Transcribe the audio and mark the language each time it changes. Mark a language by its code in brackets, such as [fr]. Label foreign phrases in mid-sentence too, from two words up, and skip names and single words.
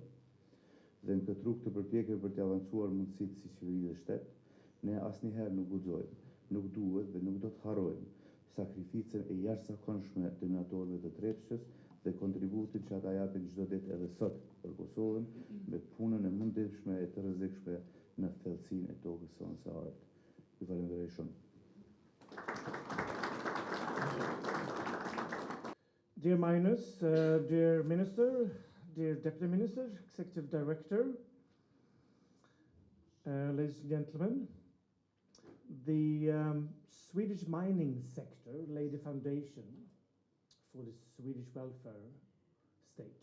[sq] Dhe në këtë rrugë të përpjekjeve për të avancuar mundësitë si qeveri dhe shtet, ne asnjëherë nuk guxojmë, nuk duhet dhe nuk do të harrojmë sakrificën e jashtëzakonshme të minatorëve të Trepçës dhe kontributin që ata japin çdo ditë edhe sot për Kosovën me punën e mundshme e të rrezikshme në thellësinë e tokës sonë së art. Ju falenderoj shumë. [en] Dear Magnus, dear Minister, dear Deputy Minister, Executive Director, ladies and gentlemen, the Swedish mining sector laid a foundation for the Swedish welfare state.